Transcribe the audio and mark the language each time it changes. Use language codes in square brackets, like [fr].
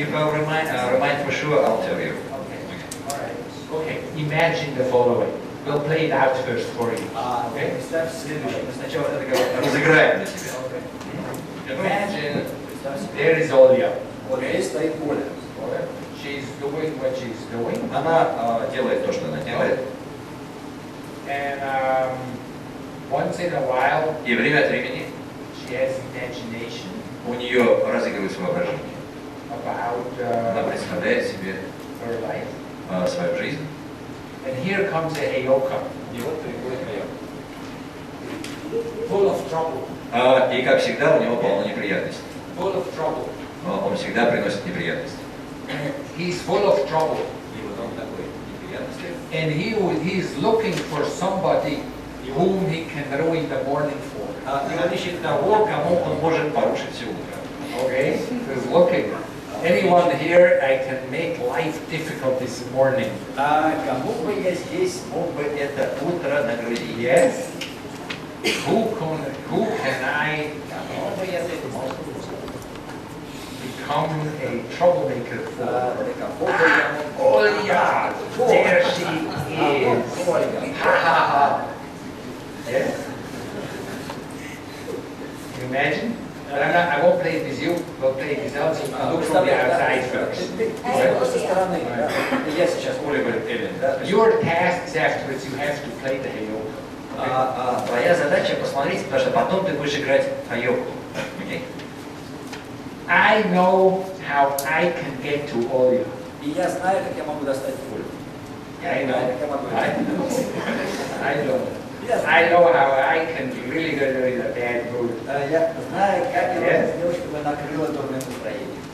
[en] If I remind for sure, I'll tell you. All right. Okay. Imagine the following. We'll play it out first for you. Okay. [ru] Представь следующее. Мы сначала это разыграем для себя. [en] Imagine there is Olya. [ru] Здесь стоит Оля. [en] She's doing what she's doing. [ru] Она делает то, что она делает. [en] And once in a while, [ru] И время от времени [en] she has imagination [ru] у нее разыгрывается воображение. [en] about [ru] Она представляет себе [en] her life. [ru] Свою жизнь. [en] And here comes a Heyoka. [ru] И вот приходит Хайока. [en] Full of trouble. [ru] И как всегда у него полно неприятностей. [en] Full of trouble. [ru] Он всегда приносит неприятности. [en] He's full of trouble. [ru] И вот он такой неприятности. [en] And he is looking for somebody whom he can ruin the morning for. [ru] И он ищет того, кому он может порушить все утро. [en] Okay? He's looking. Anyone here, I can make life difficult this morning. [ru] Кому бы я здесь мог бы это утро нагрузить? [en] Yes. Who can I [ru] Кому бы я это мог [en] become a troublemaker for? [ru] Кого бы я мог... [en] Olya! There she is! Ha ha ha! Yes? Can you imagine? But I won't play it with you, we'll play it with us. Look from the outside first. [ru] Со стороны, да. Я сейчас Оля говорит, Эллен, да? [en] Your tasks afterwards, you have to play the Heyoka. [ru] Твоя задача посмотреть, потому что потом ты будешь играть Хайоку. [en] Okay? I know how I can get to Olya. [ru] И я знаю, как я могу достать Олю. [en] I know. [ru] Как я могу [en] I know. I know how I can really get her in a bad mood. [ru] Я знаю, как я могу сделать, чтобы она накрыла дурное настроение.